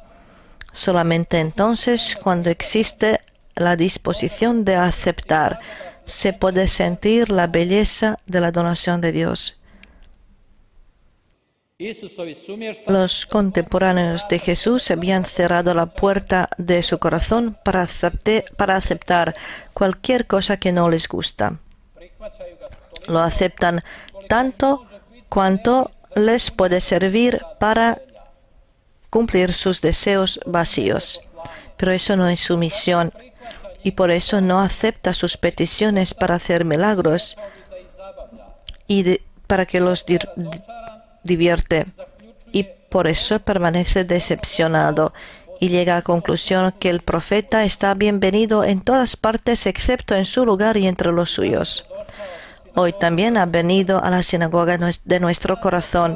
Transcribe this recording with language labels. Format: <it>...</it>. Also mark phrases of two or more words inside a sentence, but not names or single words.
<es>Solamente entonces, cuando existe la disposición de aceptar, se puede sentir la belleza de la donación de Dios.</es> <hr>Isusovi sumještani</hr> <es>Los contemporáneos de Jesús habían cerrado la puerta de su corazón para aceptar cualquier cosa que no les gusta.</es> <hr>prihvaćaju ga toliko</hr> <es>Lo aceptan tanto cuanto les puede servir para cumplir sus deseos vacíos. Pero eso no es su misión y por eso no acepta sus peticiones para hacer milagros</es> <hr>da ih zabavlja.</hr> <es>y para que los divierte. Y por eso permanece decepcionado y llega a la conclusión que el profeta está bienvenido en todas partes excepto en su lugar y entre los suyos. Hoy también ha venido a la sinagoga de nuestro corazón.</es>